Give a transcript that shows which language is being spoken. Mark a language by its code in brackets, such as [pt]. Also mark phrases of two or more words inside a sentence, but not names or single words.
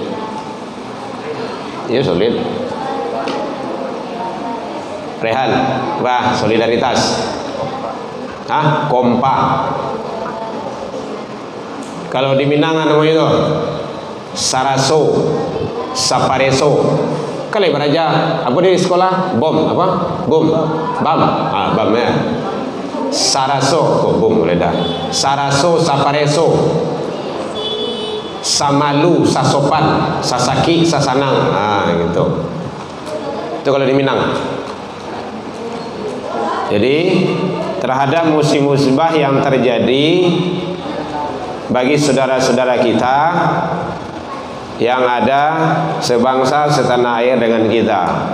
[id] Ya solid. Rehan, wah solidaritas. Kompak. Kalau di Minang namanya itu Saraso, Sapareso. Kalau beraja apa di sekolah? Bom apa? Bom, bam. Bam ya. Saraso, bom boleh dah. [min] Saraso, Sapareso. Samalu, Sasopan, Sasaki, Sasanang. [id] Gitu. Itu kalau di Minang. Jadi terhadap musibah yang terjadi bagi saudara-saudara kita yang ada sebangsa setanah air dengan kita.